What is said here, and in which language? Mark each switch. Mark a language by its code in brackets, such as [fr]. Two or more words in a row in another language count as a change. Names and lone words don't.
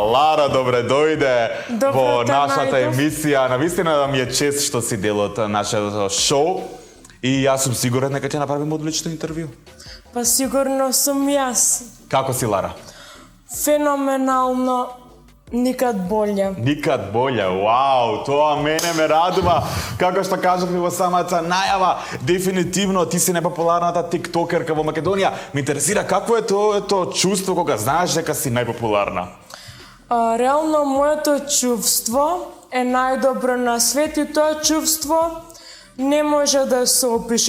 [mk] Лара, добре дојде во нашата емисија. Навистина ми е чест што си дел од нашето шоу. И јас сум сигурен дека ќе направиме одлично интервју. Па сигурно сум јас. Како си, Лара? [sr] Феноменално, никад болje. Никад болje, [mk] вау, тоа мене ме радува. Како што кажавме во самата најава, дефинитивно ти си најпопуларната тиктокерка во Македонија. Ме интересира какво е тоа чувство кога знаеш дека си најпопуларна? Реално моето чувство е најдобро на свет и тоа чувство не може да се опише.